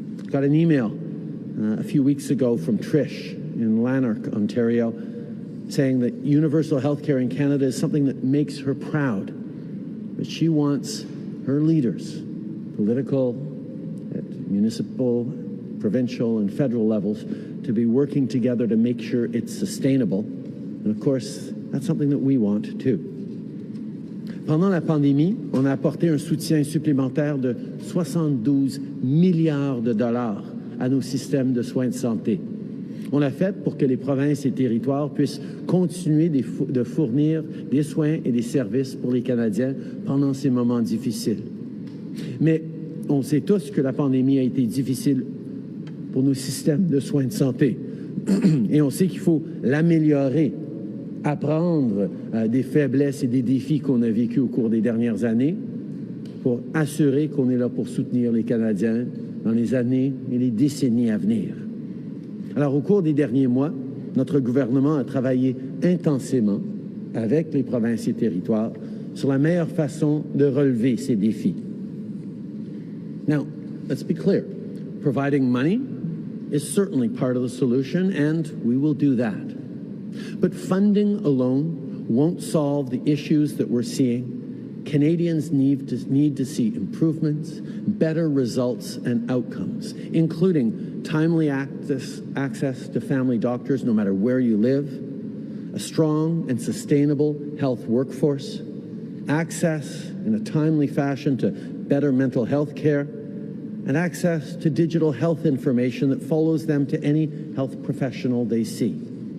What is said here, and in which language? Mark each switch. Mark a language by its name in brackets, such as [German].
[English] Got an email a few weeks ago from Trish in Lanark, Ontario, saying that universal healthcare in Canada is something that makes her proud, but she wants her leaders, political, municipal, provincial, and federal levels, to be working together to make sure it's sustainable. And of course, that's something that we want too. [French] Pendant la pandémie, on a apporté un soutien supplémentaire de 72 milliards de dollars à nos systèmes de soins de santé. On l'a fait pour que les provinces et territoires puissent continuer de fournir des soins et des services pour les Canadiens pendant ces moments difficiles. Mais on sait tous que la pandémie a été difficile pour nos systèmes de soins de santé. Et on sait qu'il faut l'améliorer, apprendre des faiblesses et des défis qu'on a vécus au cours des dernières années pour assurer qu'on est là pour soutenir les Canadiens dans les années et les décennies à venir. Alors, au cours des derniers mois, notre gouvernement a travaillé intensément avec les provinces et territoires sur la meilleure façon de relever ces défis. [English] Now, let's be clear. Providing money is certainly part of the solution, and we will do that. But funding alone won't solve the issues that we're seeing. Canadians need to see improvements, better results and outcomes, including timely access to family doctors no matter where you live, a strong and sustainable health workforce, access in a timely fashion to better mental health care, and access to digital health information that follows them to any health professional they see.